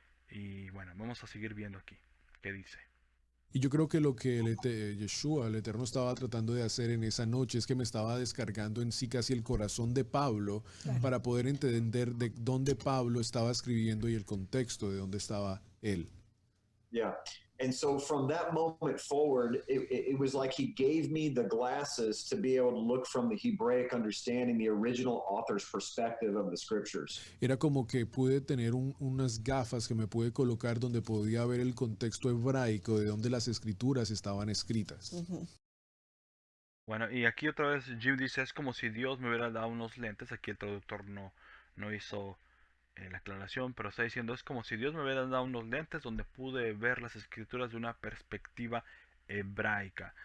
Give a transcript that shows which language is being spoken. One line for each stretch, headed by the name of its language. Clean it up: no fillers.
Spanish: Y bueno, vamos a seguir viendo aquí. ¿Qué dice? Y yo creo que lo que Yeshua, el Eterno, estaba tratando de hacer en esa noche es que me estaba descargando en sí casi el corazón de Pablo para poder entender de dónde Pablo estaba escribiendo y el contexto de dónde estaba él.
English: Yeah. And so from that moment forward, it was like he gave me the glasses to be able to look from the Hebraic understanding, the original author's perspective of the scriptures.
Spanish: Era como que pude tener unas gafas que me pude colocar donde podía ver el contexto hebraico de donde las escrituras estaban escritas. Bueno, y aquí otra vez Jim dice, es como si Dios me hubiera dado unos lentes. Aquí el traductor no hizo la aclaración, pero está diciendo, es como si Dios me hubiera dado unos lentes donde pude ver las escrituras de una perspectiva hebraica.